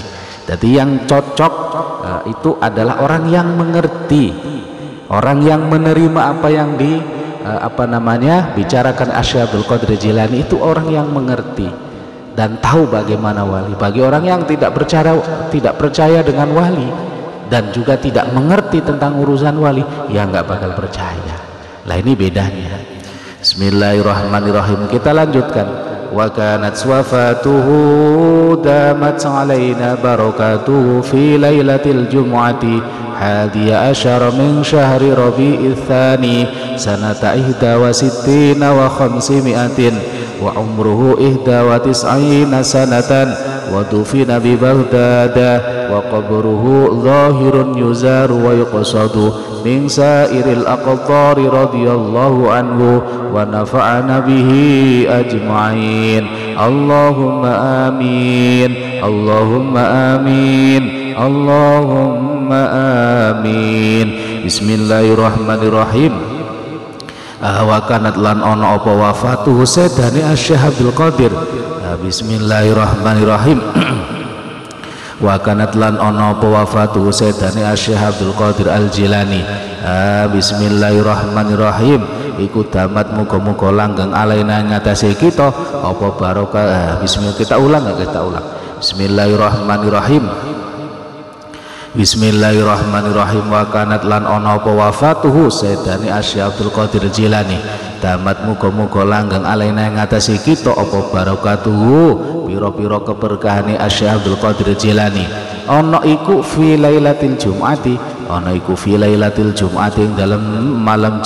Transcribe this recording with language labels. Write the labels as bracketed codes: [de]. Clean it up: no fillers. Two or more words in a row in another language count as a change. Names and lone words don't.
[id] Jadi yang cocok itu adalah orang yang mengerti, orang yang menerima apa yang bicarakan Syekh Abdul Qadir Al-Jilani, itu orang yang mengerti dan tahu bagaimana wali. Bagi orang yang tidak percaya dengan wali dan juga tidak mengerti tentang urusan wali, ya nggak bakal percaya. Lah ini bedanya. [ar] بسم الله الرحمن الرحيم. [id] Kita lanjutkan. [ar] وكانت وفاته دامت علينا بركاته في ليلة الجمعة حادي عشر من شهر ربيع الثاني سنة إحدى وستين وخمسمائة وعمره إحدى وتسعين سنة ودفن ببغداد وقبره ظاهر يزار ويقصد من سائر الأقطار رضي الله عنه ونفعنا به أجمعين. اللهم آمين، اللهم آمين، اللهم آمين. بسم الله الرحمن الرحيم. وكانت [jv] lan ono apa wafatuhu sedane Syekh Abdul Qadir. [ar] بسم الله الرحمن الرحيم. وكانت [jv] lan ono apa wafatuhu sedane Syekh Abdul Qadir Al-Jilani. [ar] بسم الله الرحمن الرحيم. [jv] Iku damat muga-muga langgeng alaina ngatasi kita apa barokah. Bismillah, kita ulang. [ar] بسم الله الرحمن الرحيم. بسم الله الرحمن الرحيم. وكانت [jv] lan ana apa [ar] وفاته سيدنا [jv] Syekh Abdul Qadir Jilani. Damat muga-muga langgeng alaina ngatasi kita apa barakatuhu, pira-pira keberkahane Syekh Abdul Qadir Jilani. Ana iku [ar] في ليلة الجمعة, [jv] ana iku [ar] في ليلة الجمعة [jv] ing dalem malam